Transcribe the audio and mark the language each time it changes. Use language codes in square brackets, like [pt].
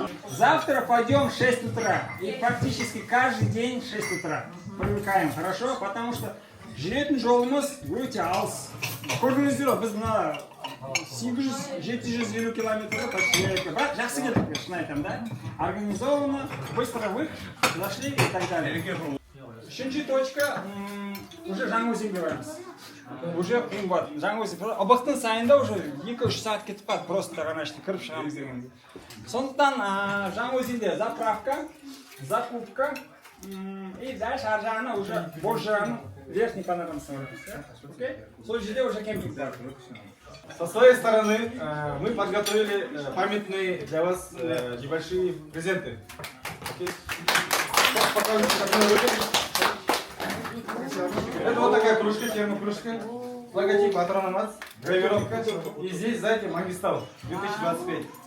[ru] Завтра пойдем в 6 утра. И практически каждый день в 6 утра. привыкаем, хорошо? Потому что жүретін жолымыз өте алыс. [kk] Көрдіңіздер ғой, біз мына 800-750 километрді почти бірақ жақсы келдік, шын айтамын, да? [ru] Организованно, быстро выход, зашли и так далее. [kk] Үшінші точка, уже Жаңаөзенге барамыз. Уже қымбат. Жаңаөзен, Обақтың сайында уже 2-3 сағат кетіп қалды, просто ғана кіріп шығамыз дегенде. Сондықтан Жаңаөзенде заправка, закупка и дальше ар жағына уже Бозжыраның верхний панорамасы бар. Сол жерде уже кемпинг бар. [ru] Со своей стороны мы подготовили памятные для вас небольшие презенты. Покажите, как мы выглядим. Это вот такая кружка, термокружка, логотип Атранамац, гравировка, и здесь сзади Магистал 2025.